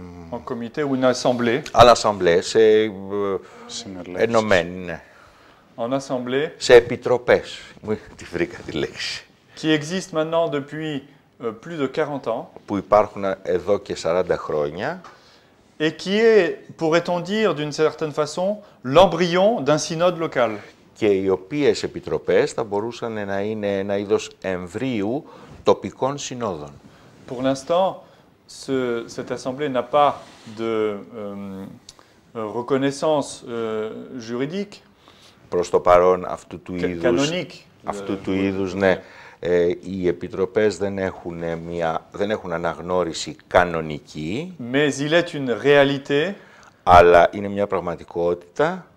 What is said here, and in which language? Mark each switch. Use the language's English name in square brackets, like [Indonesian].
[French] en comité ou une assemblée, [Greek] ανασαμπλέ, σε Συνελεύσεις. ενωμένοι, ναι. [French] en assemblée, [Greek] Σε επιτροπές. Μου τη βρήκα τη λέξη. [French] qui existe maintenant depuis plus de 40 ans, [Greek] Που υπάρχουν εδώ και 40 χρόνια [French] et qui est, pourrait-on dire d'une certaine façon, l'embryon d'un synode local. [Greek] και οι οποίες επιτροπές θα μπορούσαν να είναι ένα είδος εμβρίου τοπικών συνόδων. [French] Pour l'instant, cette assemblée n'a pas de reconnaissance juridique, [Greek] Προς το παρόν [French] canonique. [Greek] αυτού του είδους, ναι, οι επιτροπές δεν έχουν αναγνώριση κανονική, [French] Mais il est une réalité [Greek] αλλά είναι μια πραγματικότητα